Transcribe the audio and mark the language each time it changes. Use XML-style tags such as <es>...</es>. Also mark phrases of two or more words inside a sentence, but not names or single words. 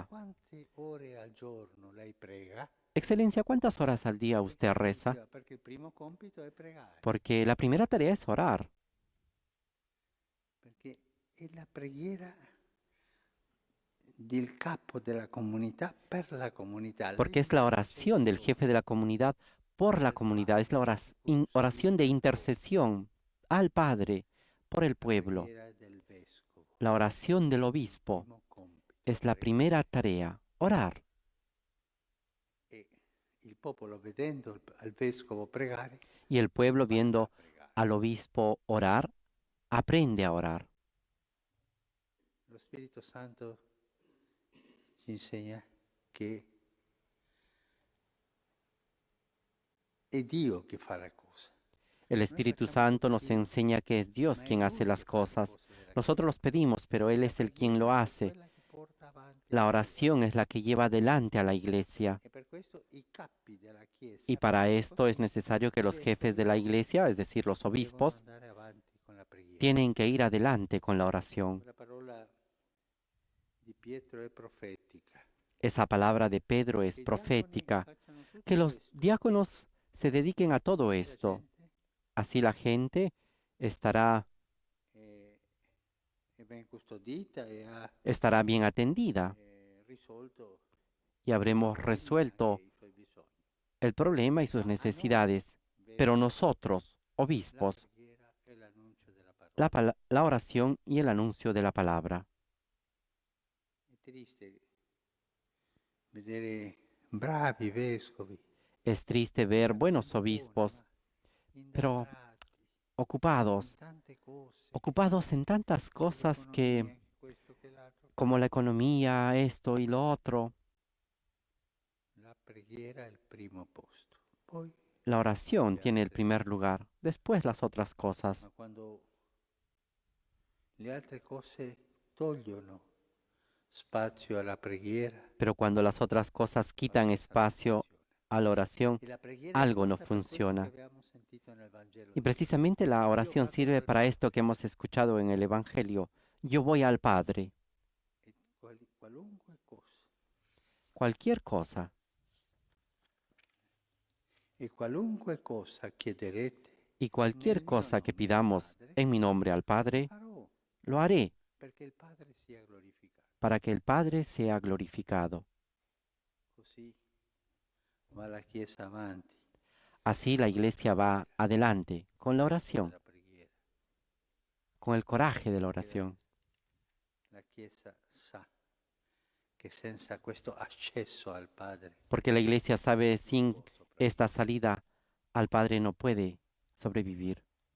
<it>Quante ore al giorno lei prega?</it> <es>Excelencia, ¿cuántas horas al día usted reza?</es> <it>Diceva, perché il primo compito è pregare,</it> <es>Porque la primera tarea es orar,</es> <it>perché è la preghiera del capo della comunità per la comunità.</it> <es>porque es la oración del jefe de la comunidad por la comunidad, es la oración de intercesión al Padre por el pueblo.</es> <it>preghiera del vescovo.</it> <es>La oración del obispo</es> <it>Primo compito,</it> <es>es la</es> <it>pregare.</it> <es>primera tarea, orar.</es> <it>E il popolo vedendo al vescovo pregare,</it> <es>Y el pueblo viendo</es> <it>a pregare.</it> <es>al obispo orar, aprende a orar.</es> <it>Lo Spirito Santo ci insegna che è Dio che fa la cosa.</it> <es>El Espíritu Santo nos enseña que es Dios quien hace las cosas. Nosotros los pedimos, pero Él es el quien lo hace. La oración es la que lleva adelante a la iglesia. Y para esto es necesario que los jefes de la iglesia, es decir, los obispos, tienen que ir adelante con la oración.</es> <it>La parola di Pietro è profetica.</it> <es>Esa palabra de Pedro es profética. Que los diáconos se dediquen a todo esto. Así la gente estará</es> <it>Ben custodita e ha</it> <es>estará bien atendida</es> <it>risolto</it> <es>y habremos resuelto el problema y sus necesidades. Pero nosotros, obispos, la oración y el anuncio de la palabra.</es> <it>È triste vedere bravi vescovi</it> <es>Es triste ver buenos obispos, pero</es> <it>indabrati</it> <es>ocupados,</es> <it>in tante cose,</it> <es>ocupados en tantas cosas que,</es> <it>l'economia, questo che l'altro.</it> <es>como la economía, esto y lo otro,</es> <it>La preghiera è il primo posto. Poi,</it> <es>la oración tiene el primer lugar, después las otras</es> <it>ma</it> <es>cosas.</es> <it>quando le altre cose togliono spazio alla preghiera,</it> <es>Pero cuando las otras cosas quitan espacio a la oración,</es> <it>e la preghiera è</it> <es>algo no</es> <it>fatta per questo</it> <es>funciona.</es> <it>che abbiamo sentito nel Vangelo.</it> <es>Y precisamente la oración sirve para esto que hemos escuchado en el Evangelio. Yo voy al Padre,</es> <it>E qualunque cosa,</it> <es>cualquier cosa,</es> <it>e qualunque cosa chiederete,</it> <es>y cualquier cosa que pidamos en mi nombre al Padre,</es> <it>farò</it> <es>lo haré</es> <it>perché il Padre sia glorificato.</it> <es>para que el Padre sea glorificado.</es> <it>Così va la Chiesa avanti</it> <es>Así la iglesia va adelante con la oración,</es> <it>nella preghiera.</it> <es>con el coraje de la oración,</es> <it>La Chiesa sa che senza questo accesso al Padre</it> <es>porque la iglesia sabe sin</es> <it>può sopravvivere.</it> <es>esta salida al Padre no puede sobrevivir.</es>